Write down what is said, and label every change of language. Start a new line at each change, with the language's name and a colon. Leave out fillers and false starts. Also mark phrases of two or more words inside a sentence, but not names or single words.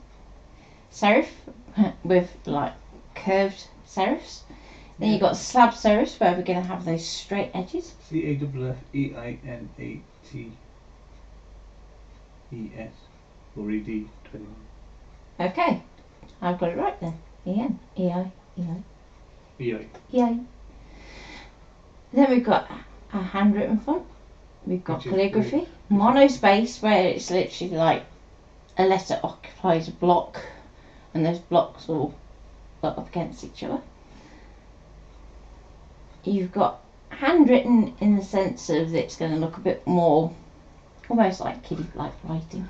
English: Serif with like curved serifs. Then you've got slab serifs where we're going to have those straight edges. CAFFEINATES or ED 21. Okay, I've got it right then. E-N, E-I, E-I. EI. E-I. Then we've got a handwritten font. We've got calligraphy. Monospace, where it's literally like a letter occupies a block and those blocks all got up against each other. You've got handwritten in the sense of it's going to look a bit more almost like kiddie-like writing.